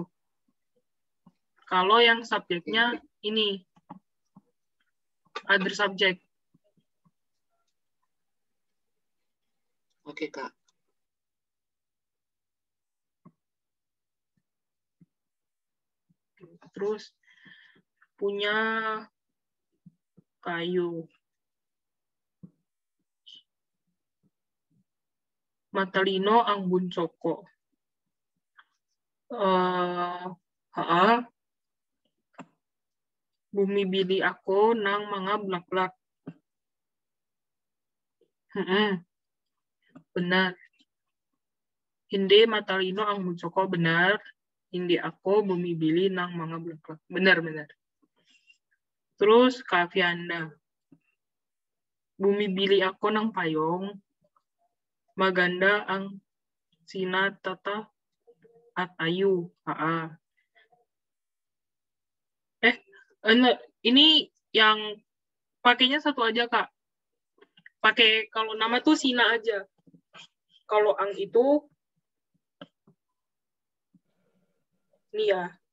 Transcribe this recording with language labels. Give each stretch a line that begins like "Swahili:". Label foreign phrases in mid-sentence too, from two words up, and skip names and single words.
Indonesian: Kalau yang subjeknya ini,
English: other subject.
Indonesian: Oke, Kak. Terus punya Kayu.
Filipino: Matalino ang bunso ko. Bumibili ako ng mga bulaklak.
Indonesian: Benar.
Filipino: Hindi matalino ang bunso ko.
Indonesian: Benar.
Filipino: Hindi ako bumibili ng mga bulaklak.
Indonesian: Benar. Terus Kak Fianda.
Filipino: Bumibili ako ng payong. Maganda ang sina Tata at Ayu.
Indonesian: Ini yang pakainya satu aja, Kak. Pakai kalau nama tuh Sina aja. Kalau ang itu ini ya.